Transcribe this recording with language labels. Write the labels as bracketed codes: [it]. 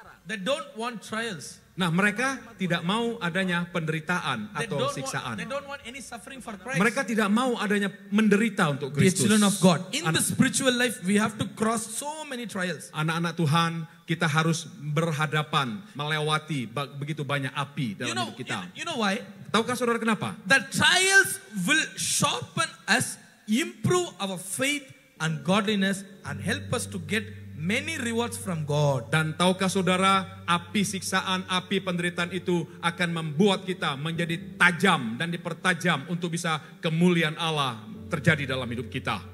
[en] That don't want trials. [id] Nah, mereka tidak mau adanya penderitaan atau siksaan. [en] They don't want any suffering for Christ. [id] Mereka tidak mau adanya menderita untuk [en] Dear [id] Kristus. [en] children of God, in the spiritual life we have to cross so many trials. [id] Anak-anak Tuhan, kita harus berhadapan, melewati begitu banyak api dalam hidup kita. [en] You know why? [id] Tahukah saudara kenapa? [en] The trials will sharpen us, improve our faith and godliness, and help us to get many rewards from God. [id] Dan tahukah saudara, api siksaan, api penderitaan itu akan membuat kita menjadi tajam dan dipertajam untuk bisa kemuliaan Allah terjadi dalam hidup kita.